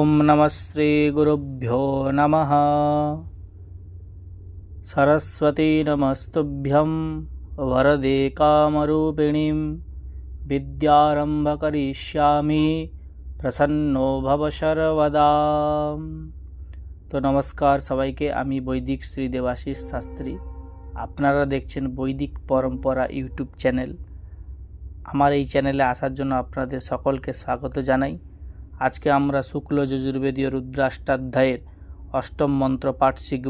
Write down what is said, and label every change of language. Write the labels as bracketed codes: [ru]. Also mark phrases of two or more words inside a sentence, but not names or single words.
[sa] नमस्ते गुरुभ्यो नमः। सरस्वती नमस्तुभ्यं वरदे कामरूपिणीं विद्यारम्भ करिष्यामि प्रसन्नो भव सर्वदा। [bn] তো নমস্কার সবাইকে, আমি বৈদিক শ্রী দেবাশিস শাস্ত্রী। আপনারা দেখছেন বৈদিক পরম্পরা ইউটিউব চ্যানেল। আমার এই চ্যানেলে আসার জন্য আপনাদের সকলকে স্বাগত জানাই। আজকে আমরা শুক্ল যজুর্বেদীয় রুদ্রাষ্টাধ্যায়ের অষ্টম মন্ত্র পাঠ শিখব।